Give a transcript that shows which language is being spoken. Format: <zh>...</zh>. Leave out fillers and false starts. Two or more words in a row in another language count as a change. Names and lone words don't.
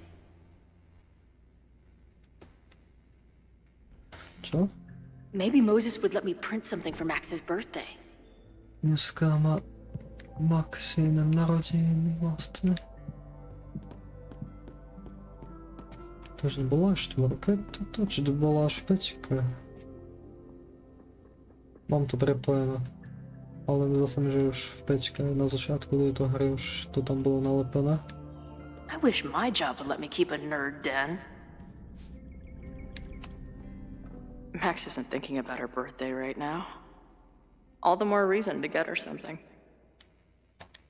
<sk>Čo?</sk> <en>Maybe Moses would let me print something for Max's birthday.</en> <sk>Dneska má Maxine narodeniny vlastne. Takže bola až 4 toto, či to bola až 5? Mám to prepojené. Ale zase mi, že už v 5 na začiatku tejto hry už to tam bolo nalepené.</sk> <en>I wish my job would let me keep a nerd den. Max isn't thinking about her birthday right now. All the more reason to get her something.</en>